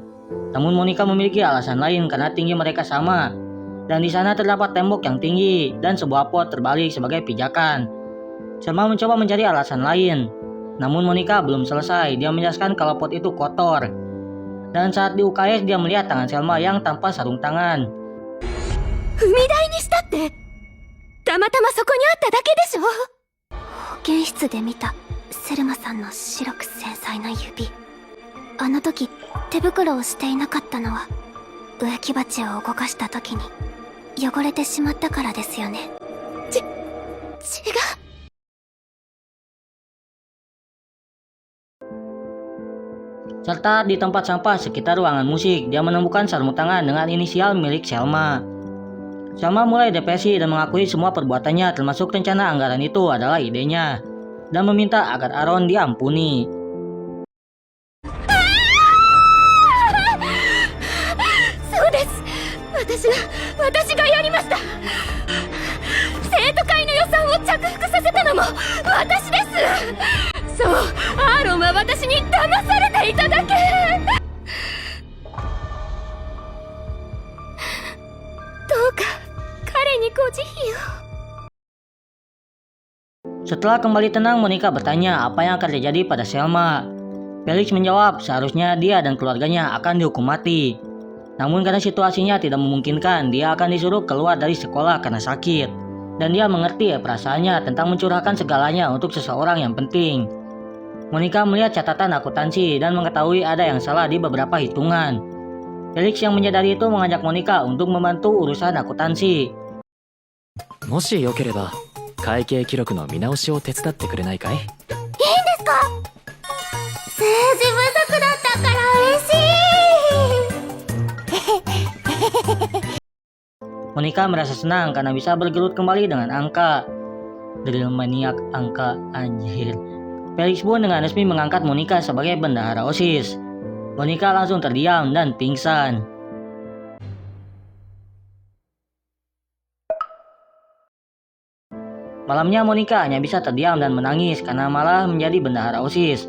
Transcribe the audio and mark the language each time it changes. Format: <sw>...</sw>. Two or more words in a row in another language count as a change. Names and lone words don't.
<id>Namun Monica memiliki alasan lain karena tinggi mereka sama. Dan di sana terdapat tembok yang tinggi dan sebuah pot terbalik sebagai pijakan. Selma mencoba mencari alasan lain. Namun Monica belum selesai. Dia menjelaskan kalau pot itu kotor. Dan saat di UKS dia melihat tangan Selma yang tanpa sarung tangan.</id> <ja>踏み台にしたってたまたまそこにあっただけでしょ。保健室で見たセルマさんの白く繊細な指。あの時手袋をしていなかったのは植木鉢を動かした時に汚れてしまったからですよね。違う。</ja> <id>Serta di tempat sampah sekitar ruangan musik, dia menemukan sarung tangan dengan inisial milik Selma. Selma mulai depresi dan mengakui semua perbuatannya termasuk rencana anggaran itu adalah idenya. Dan meminta agar Aaron diampuni.</id> <ja>そうです。私がやりました。生徒会の予算を着服させたのも私です。そう、アーロンは私に騙されていただけ。どうか彼にご慈悲を。</ja> <id>Setelah kembali tenang, Monica bertanya apa yang akan terjadi pada Selma. Felix menjawab seharusnya dia dan keluarganya akan dihukum mati. Namun karena situasinya tidak memungkinkan, dia akan disuruh keluar dari sekolah karena sakit. Dan dia mengerti perasaannya tentang mencurahkan segalanya untuk seseorang yang penting. Monica melihat catatan akuntansi dan mengetahui ada yang salah di beberapa hitungan. Felix yang menyadari itu mengajak Monica untuk membantu urusan akuntansi.</id> <ja>もしよければ会計記録の見直しを手伝ってくれないかい？数字不足だったから嬉しい。</ja> <id>Monica merasa senang karena bisa bergelut kembali dengan angka. Drill maniak angka anjir. Felix pun dengan resmi mengangkat Monica sebagai bendahara OSIS. Monica langsung terdiam dan pingsan. Malamnya Monica hanya bisa terdiam dan menangis karena malah menjadi bendahara OSIS.</id>